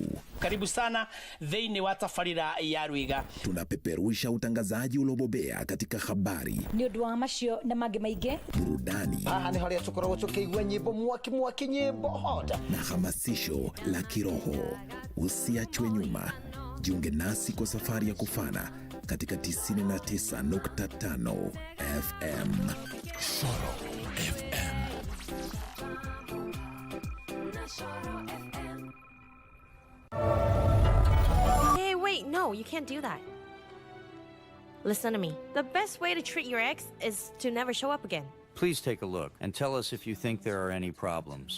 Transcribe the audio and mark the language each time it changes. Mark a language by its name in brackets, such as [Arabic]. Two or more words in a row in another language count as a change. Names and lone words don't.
[Swahili] Karibu sana [Kikuyu] thĩinĩ wa tabarĩra ya Rwiga. [Swahili] Tunapeperusha utangazaji uliobobea katika habari, [Kikuyu] nĩ ũndũ wa macio na mangĩ maingĩ, [Swahili] burudani, [Kikuyu] haha nĩ harĩa tũkoragwo tũkĩigua nyĩmbo mwaki nyĩmbo hota, [Swahili] na hamasisho la kiroho. Usiachwe nyuma, jiunge nasi kwa safari ya kufana katika 99.5 FM. Shoro FM. [English] Hey, wait, no, you can't do that. Listen to me. The best way to treat your ex is to never show up again. Please take a look and tell us if you think there are any problems.